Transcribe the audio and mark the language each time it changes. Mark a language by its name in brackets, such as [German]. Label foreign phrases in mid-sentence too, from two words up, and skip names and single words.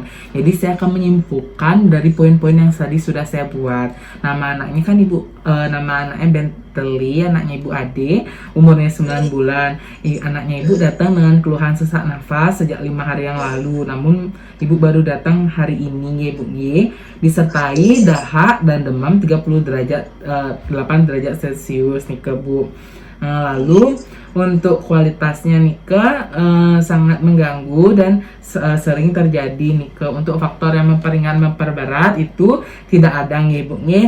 [Indonesian] Jadi saya akan menyimpulkan dari poin-poin yang tadi sudah saya buat. Nama anaknya kan nama anaknya Bentley, anaknya Ibu Ade, umurnya 9 bulan. Anaknya Ibu datang dengan keluhan sesak nafas sejak 5 hari yang lalu. Namun Ibu baru datang hari ini nggih Bu nggih, disertai dahak dan demam 8 derajat Celcius nih ke Bu. Lalu untuk kualitasnya nih sangat mengganggu dan sering terjadi nih untuk faktor yang memperingan memperberat itu tidak ada nih Bu nih.